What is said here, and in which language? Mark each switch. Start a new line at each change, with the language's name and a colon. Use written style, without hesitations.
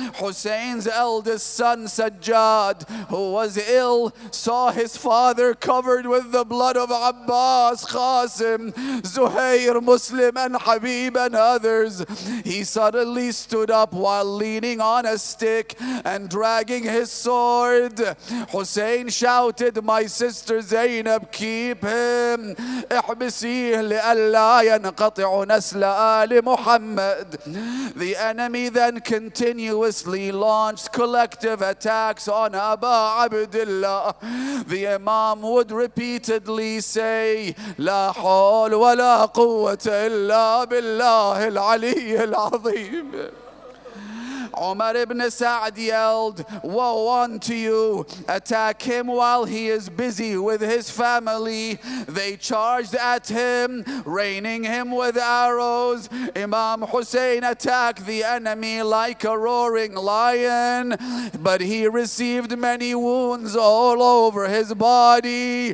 English: Hussein's eldest son Sajjad, who was ill, saw his father covered with the blood of Abbas, Qasim, Zuhair, Muslim and Habib and others. He suddenly stood up while leaning on a stick and dragging his sword. Hussein shouted, my sister Zainab, keep him.
Arabic: احبسيه لئلا ينقطع نسل آل Muhammad.
English: The enemy then continuously launched collective attacks on Aba Abdullah. The Imam would repeatedly say,
Arabic: لا حول ولا قوة إلا بالله العلي العظيم.
English: Umar ibn Sa'd yelled, woe unto you, attack him while he is busy with his family. They charged at him, raining him with arrows. Imam Hussain attacked the enemy like a roaring lion, but he received many wounds all over his body.